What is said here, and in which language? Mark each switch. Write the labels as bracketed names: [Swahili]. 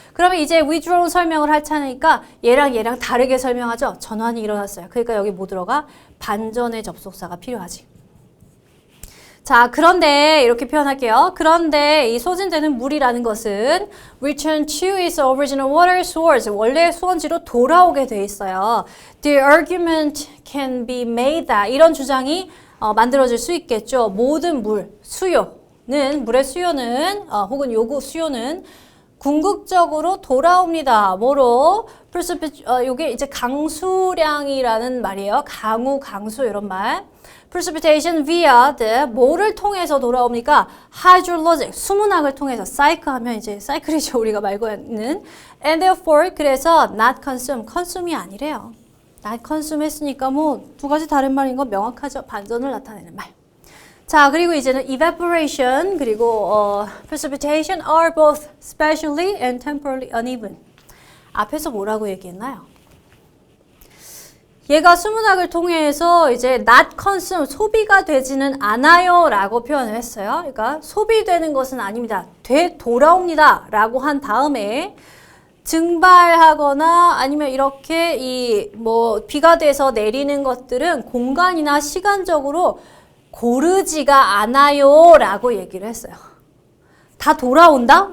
[Korean] 그러면 이제 withdrawn 설명을 할 차니까 얘랑 다르게 설명하죠. 전환이 일어났어요. 그러니까 여기 뭐 들어가? 반전의 접속사가 필요하지. 자, 그런데 이렇게 표현할게요. 그런데 이 소진되는 물이라는 것은 [English] return to its original water source, [Korean] 원래 수원지로 돌아오게 돼 있어요. [English] The argument can be made that, [Korean] 이런 주장이 만들어질 수 있겠죠. 모든 물, 수요는, 물의 수요는, 혹은 요구 수요는 궁극적으로 돌아옵니다. 뭐로? 요게 이제 강수량이라는 말이에요. 강수 이런 말. [English] Precipitation via the, [Korean] 뭐를 통해서 돌아옵니까? hydrologic, 수문학을 통해서. cycle 하면 이제 사이클이죠. 우리가 말고 있는. [English] And therefore, [Korean] 그래서 not consume, consume이 아니래요. not consume 했으니까 뭐 두 가지 다른 말인 건 명확하죠. 반전을 나타내는 말. 자, 그리고 이제는 [English] evaporation 그리고 precipitation are both spatially and temporally uneven. [Korean] 앞에서 뭐라고 얘기했나요? 얘가 수문학을 통해서 이제 [English] not consume, [Korean] 소비가 되지는 않아요 라고 표현을 했어요. 그러니까 소비되는 것은 아닙니다. 돌아옵니다 라고 한 다음에 증발하거나 아니면 이렇게 비가 돼서 내리는 것들은 공간이나 시간적으로 고르지가 않아요 라고 얘기를 했어요. 다 돌아온다?